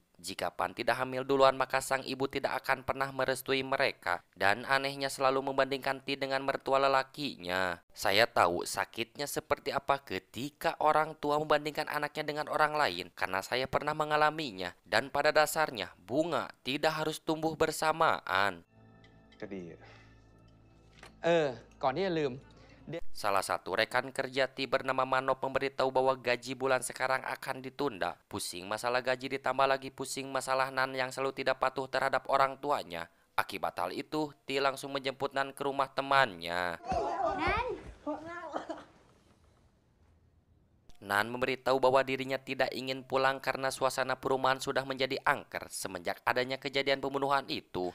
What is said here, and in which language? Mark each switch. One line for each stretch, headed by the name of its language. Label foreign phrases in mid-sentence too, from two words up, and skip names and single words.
Indonesian: Jika Pan tidak hamil duluan maka sang ibu tidak akan pernah merestui mereka. Dan anehnya selalu membandingkan Ti dengan mertua lelakinya. Saya tahu sakitnya seperti apa ketika orang tua membandingkan anaknya dengan orang lain. Karena saya pernah mengalaminya. Dan pada dasarnya bunga tidak harus tumbuh bersamaan.
Thai: ก็ดีอะ ก่อนที่จะลืม
Indonesian: Salah satu rekan kerja Ti bernama Manop memberitahu bahwa gaji bulan sekarang akan ditunda. Pusing masalah gaji ditambah lagi pusing masalah Nan yang selalu tidak patuh terhadap orang tuanya. Akibat hal itu, Ti langsung menjemput Nan ke rumah temannya. Nan memberitahu bahwa dirinya tidak ingin pulang karena suasana perumahan sudah menjadi angker semenjak adanya kejadian pembunuhan itu.